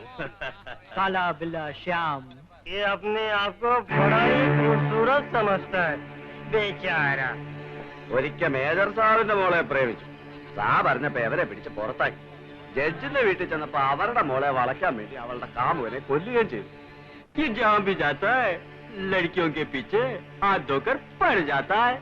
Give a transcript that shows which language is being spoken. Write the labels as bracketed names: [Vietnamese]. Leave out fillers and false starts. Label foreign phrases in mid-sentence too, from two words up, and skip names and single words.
[Hindi] काला बिल्ला श्याम। ये अपने आप को बड़ा ही खूबसूरत समझता है बेचारा। [Malayalam] ഒരിക്കൽ മേജർ സാറിന്റെ മോളെ പ്രേമിച്ചു. സാർ പറഞ്ഞപ്പോ അവരെ പിടിച്ച് പുറത്താക്കി. ജഡ്ജിന്റെ വീട്ടിൽ ചെന്നപ്പോ അവരുടെ മോളെ വളയ്ക്കാൻ വേണ്ടി അവളുടെ കാമുകനെ കൊല്ലുകയും ചെയ്തു. [Hindi] ये जाम भी जाता है लड़कियों के पीछे हाथ धोकर पड़ जाता है।